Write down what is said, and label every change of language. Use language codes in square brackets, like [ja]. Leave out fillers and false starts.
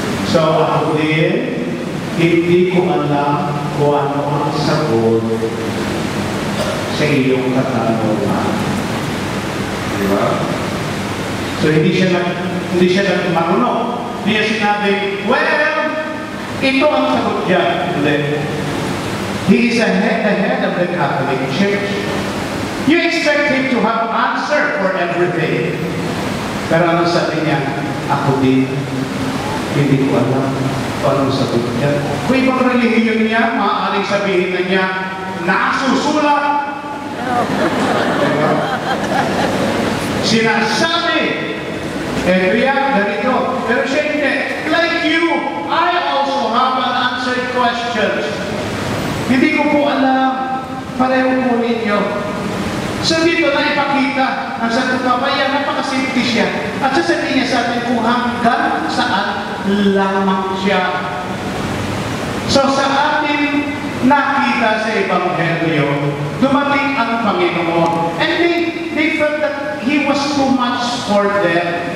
[tl] So, ako din, hindi ko alam kung ano ang sagot sa iyong katanungan. Di ba? So, hindi siya marunong. Hindi niya sinabi, well, ito ang sagot niya. [en] He is the head of the Catholic Church. You expect him to have answer for everything. [tl] Pero ano sabi niya? Ako din. Hindi ko alam kung anong sagot niya. Kung ibang relihiyon niya, maaaring sabihin na niya, nasusulat. Sinasabi. Ganito. Pero siya hindi. [en] Like you, I also have unanswered questions. [tl] Hindi ko po alam. Pareho po ninyo. So dito na ipakita ang Santo Papa, napakasimple siya. At sasabihin niya sa atin kung hanggang saan lamang siya. So sa ating nakita sa Ebanghelyo, dumating ang Panginoon. [en] And they felt that He was too much for them.